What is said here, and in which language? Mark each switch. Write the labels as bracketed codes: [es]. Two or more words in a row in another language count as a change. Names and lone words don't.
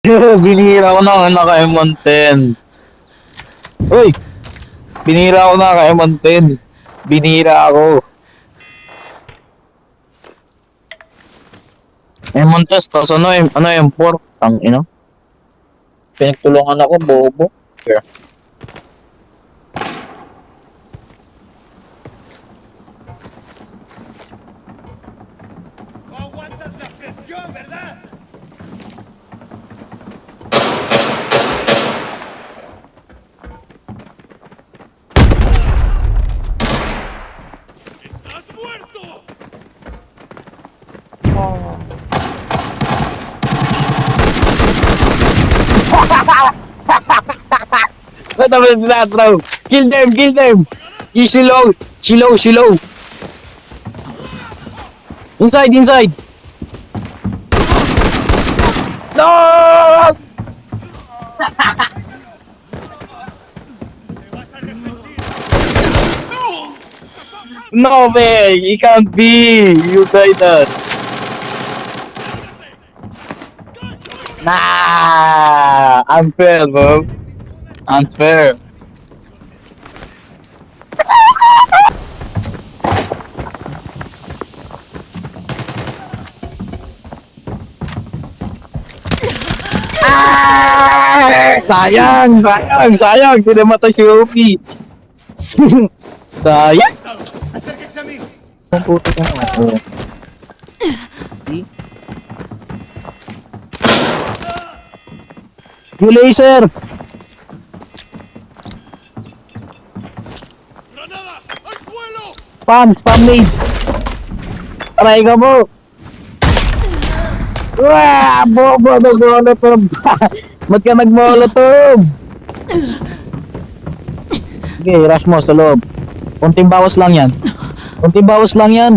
[tl] Binira ko na naka-M110. Uy! Binira ko na naka-M110. Binira ako. M110, tapos ano M4? Tangina. Pinagtulungan ako, bobo. [en] Yeah. [es] No aguantas la presión, ¿verdad? ¡Estás muerto! [en] What was that, bro? Kill them, kill them! Easy low, slow, slow. Inside, inside. No! [es] ¡Te vas a arrepentir! [en] No way, it can't be. You died that. Nah, unfair, bro. [tl] Unfair. Sayang, sayang, sayang. Tidak matay si Ruby. Sayang. [es] ¡Acérquense a mí! [tl] Ang puto ka naman. Oh. See? Yung laser! [es] ¡Granada! ¡Al suelo! [en] Spam nade! [tl] Aray ka mo! Wah! Bobo! Nag-molotov! Ba't ka nag-molotov? Sige, rush mo sa loob. Kunting bawas lang yan. Kunting bawas lang yan.